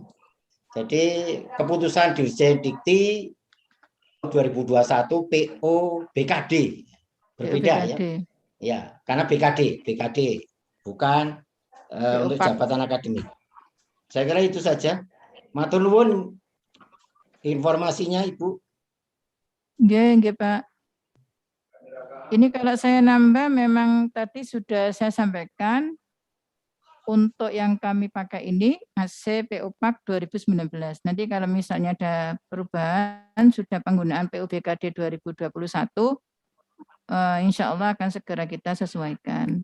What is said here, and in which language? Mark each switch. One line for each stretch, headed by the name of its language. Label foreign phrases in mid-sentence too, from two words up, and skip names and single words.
Indonesian: Jadi keputusan Dirjen Dikti 2021 PO BKD berbeda ya. Ya, karena BKD bukan untuk jabatan akademik. Saya kira itu saja.
Javanese: Matur nuwun
Indonesian: informasinya Ibu.
Javanese: Nggih, Pak.
Indonesian: Ini kalau saya nambah memang tadi sudah saya sampaikan untuk yang kami pakai ini AC PO PAK 2019. Nanti kalau misalnya ada perubahan sudah penggunaan PO BKD 2021,
Arabic: إن شاء الله
Indonesian: akan segera kita sesuaikan.